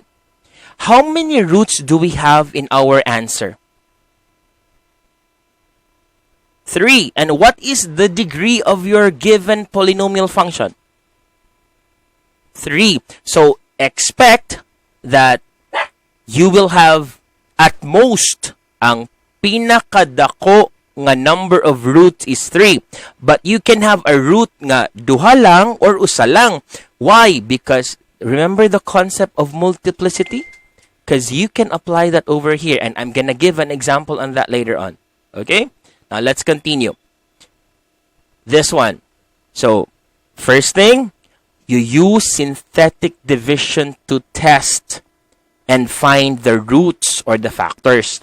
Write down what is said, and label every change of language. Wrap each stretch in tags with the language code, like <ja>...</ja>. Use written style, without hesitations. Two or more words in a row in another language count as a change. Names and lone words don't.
<en>How many roots do we have in our answer? 3. And what is the degree of your given polynomial function? 3. So, expect that you will have at most</en> <ceb>ang pinakadako nga</ceb> <en>number of roots is 3. But you can have a root</en> <ceb>nga duha lang</ceb> <en>or</en> <ceb>usa lang.</ceb> <en>Why? Because remember the concept of multiplicity? Because you can apply that over here, and I'm gonna give an example on that later on. Okay? Now let's continue. This one. So, first thing, you use synthetic division to test and find the roots or the factors.</en>